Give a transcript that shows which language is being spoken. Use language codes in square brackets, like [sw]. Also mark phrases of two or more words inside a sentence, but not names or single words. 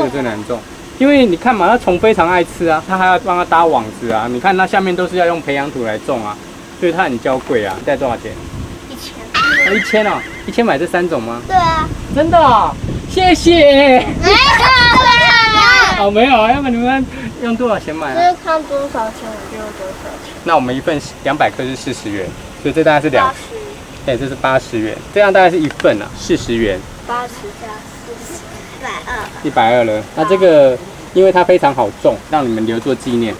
[zh] 這個最難種，因為你看嘛，它蟲非常愛吃啊，它還要幫它搭網子啊。你看它下面都是要用培養土來種啊，所以它很嬌貴啊。大概多少錢？1000。1000哦，1000買這3種嗎？對啊。真的哦，謝謝。哦，没有啊，要不然你们用多少钱买啊？就是看多少钱我就用多少钱。那我们一份200克是40元，所以这大概是2， 80，对，这是80元，这样大概是一份啊，40元 80加40，120。，120了。那这个因为它非常好种，让你们留作纪念。